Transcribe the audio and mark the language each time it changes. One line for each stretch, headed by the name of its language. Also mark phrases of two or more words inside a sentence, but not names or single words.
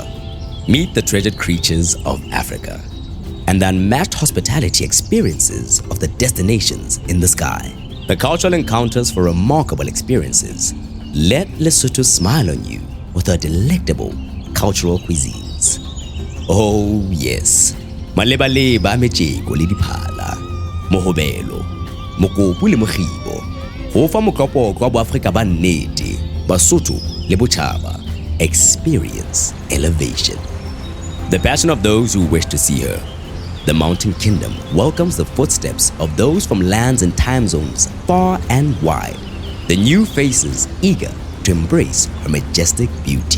English: Meet the treasured creatures of Africa and the unmatched hospitality experiences of the destinations in the sky. The cultural encounters for remarkable experiences. Let Lesotho smile on you with her delectable cultural cuisines. Oh yes,
Southern Sotho: malebaleba mejeko le diphala, mohobelo, mokopu le mokgibo, go fa mokopoko wa boAfrika ba nnete, Basotho le botjhaba.
English: Experience elevation. The passion of those who wish to see her. The Mountain Kingdom welcomes the footsteps of those from lands and time zones far and wide. The new faces eager to embrace her majestic beauty.